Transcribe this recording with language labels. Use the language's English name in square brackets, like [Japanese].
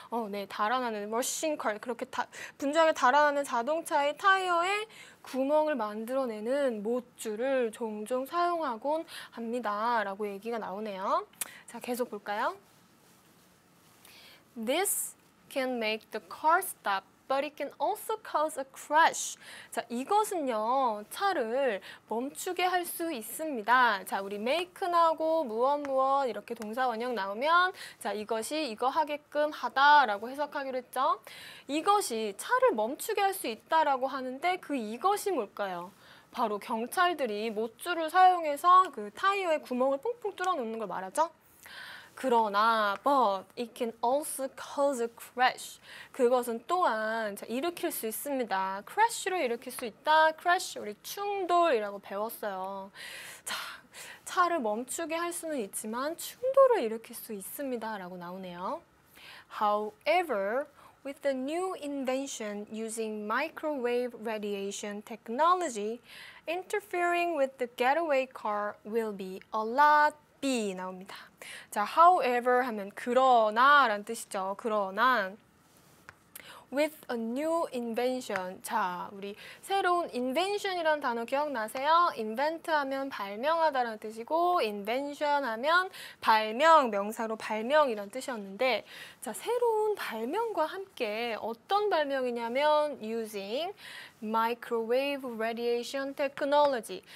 [Korean] 네, 달아나는 [English] rushing car, [Korean] 그렇게 분주하게 달아나는 자동차의 타이어에 구멍을 만들어내는 못줄을 종종 사용하곤 합니다. 라고 얘기가 나오네요. 자, 계속 볼까요? [English] This can make the car stop. But it can also cause a crash. [Korean] 자, 이것은요, 차를 멈추게 할 수 있습니다. 자, 우리 make 나오고 무엇 이렇게 동사 원형 나오면 자, 이것이 이거 하게끔 하다라고 해석하기로 했죠. 이것이 차를 멈추게 할 수 있다라고 하는데 그 이것이 뭘까요? 바로 경찰들이 못줄을 사용해서 그 타이어에 구멍을 뽕뽕 뚫어 놓는 걸 말하죠. 그러나 [English] but it can also cause a crash. [Korean] 그것은 또한 자, 일으킬 수 있습니다. crash로 일으킬 수 있다. crash 우리 충돌이라고 배웠어요. 자, 차를 멈추게 할 수는 있지만 충돌을 일으킬 수 있습니다. 라고 나오네요. [English] However, with the new invention using microwave radiation technology, interfering with the getaway car will be a lot B [Korean] 나옵니다. 자, however 하면 그러나 라는 뜻이죠. 그러나 [English] with a new invention. [Korean] 자, 우리 새로운 invention이라는 단어 기억나세요? invent 하면 발명하다라는 뜻이고 invention 하면 발명, 명사로 발명이라는 뜻이었는데 자, 새로운 발명과 함께 어떤 발명이냐면 [English] using microwave radiation technology.